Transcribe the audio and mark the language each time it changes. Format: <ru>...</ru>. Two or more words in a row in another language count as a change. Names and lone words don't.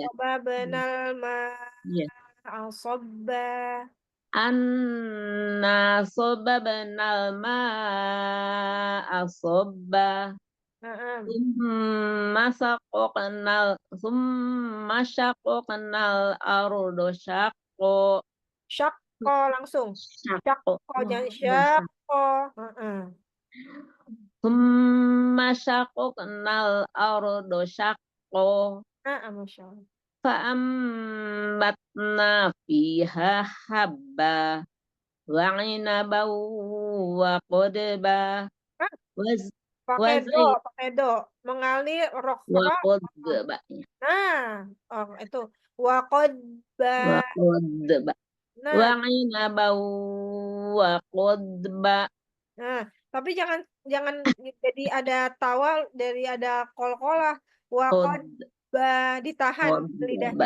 <ar>sababnal</ar> <id>Iya.</id> <ar>ماء صبا. أنا صببنا الماء صبا. Naam. ثم شققنا الأرض شقا.</ar> <id>Syakko langsung.</id> <ar>Syaqqo.</ar> <id>Syakko jangan syakko.</id> <ar>ثم شققنا الأرض شقا. نعم ما شاء الله. فأنبتنا فيها حبا وعنبا وقضبا Ah, wa</ar> <id>pakai do. Mengalir roh</id> <ar>wa ra. qadba</ar> <id>Nah, itu waqadba.</id> <ar>وقضبا Nah, وعنبا وقضبا.</ar> <id>nah, tapi jangan jadi ada tawal dari ada kol-kolah. Waqadba ditahan lidahnya.</id>